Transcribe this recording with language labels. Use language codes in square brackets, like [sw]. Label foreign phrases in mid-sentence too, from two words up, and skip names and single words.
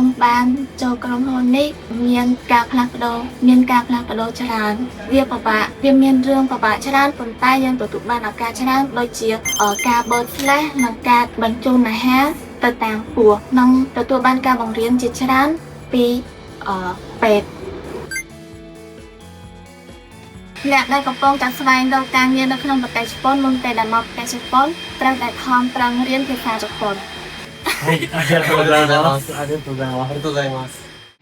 [km] បានចូលក្រុមហ៊ុននេះមានការផ្លាស់ប្ដូរច្រើនវាពិបាកវាមានរឿងពិបាកច្រើនប៉ុន្តែយើងទទួលបានឱកាសច្រើនដូចជាការបើកផ្លែនិងការបញ្ជូនអាហារទៅតាមពោះនិងទទួលបានការបង្រៀនជាច្រើនពីពេទ្យអ្នកដែលកំពុងតែស្វែងរកការងារនៅក្នុងប្រទេសជប៉ុនមុនពេលដែលមកប្រទេសជប៉ុនត្រូវតែខំប្រឹងរៀនភាសាជប៉ុន [ja] はい、ありがとうございます。ありがとうございます。ありがとうございます。